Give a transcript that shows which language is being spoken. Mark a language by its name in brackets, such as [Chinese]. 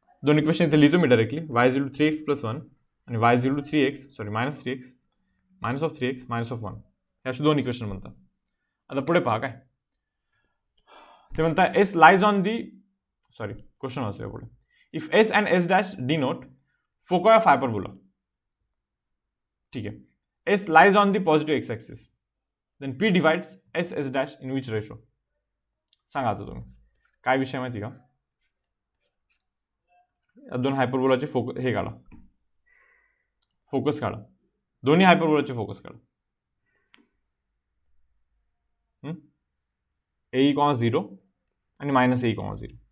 [Marathi] 2 equation इथे लिहितो मी directly. y is equal to 3x plus 1 आणि y is equal to -3x minus of 3x minus of 1. हे असे 2 equation बनतात. आता पुढे पहा काय ते म्हणतात. [English] S lies on the [Marathi] question वाचूया पुढे. [English] if S and S dash denote foci of hyperbola, [Marathi] ठीक आहे. [English] S lies on the positive X axis, then P divides S S dash in which ratio. [Marathi] सांगा आता तुम्ही काय विषय माहिती का. या 2 हायपरबोलाचे हे काढा, फोकस काढा. दोन्ही हायपरबोलाचे फोकस काढा. a,0 आणि -a,0.